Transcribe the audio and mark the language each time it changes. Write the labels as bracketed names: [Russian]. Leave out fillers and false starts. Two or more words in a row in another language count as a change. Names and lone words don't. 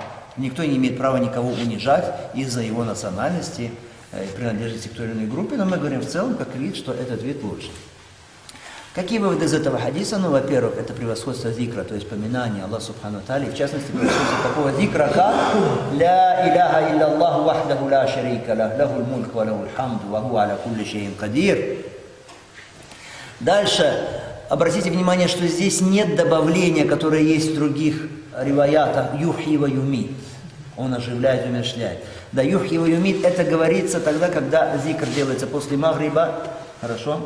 [Russian] Никто не имеет права никого унижать из-за его национальности, принадлежности к той или иной группе. Но мы говорим в целом, как вид, что этот вид лучше. Какие выводы из этого хадиса? Ну, во-первых, это превосходство зикра, то есть поминание Аллаха [Arabic] سبحانه وتعالى, [Russian] в частности, превосходство такого зикра, как [Arabic] «لا إله إلا الله وحده لا شريك له له الملك وله الحمد وهو على كل شيء قدير». [Russian] Дальше, обратите внимание, что здесь нет добавления, которое есть в других риваятах [Arabic] «يحيي ويميت». [Russian] Он оживляет и умерщвляет. Да, [Arabic] «يحيي ويميت» [Russian] это говорится тогда, когда зикр делается после магриба, хорошо?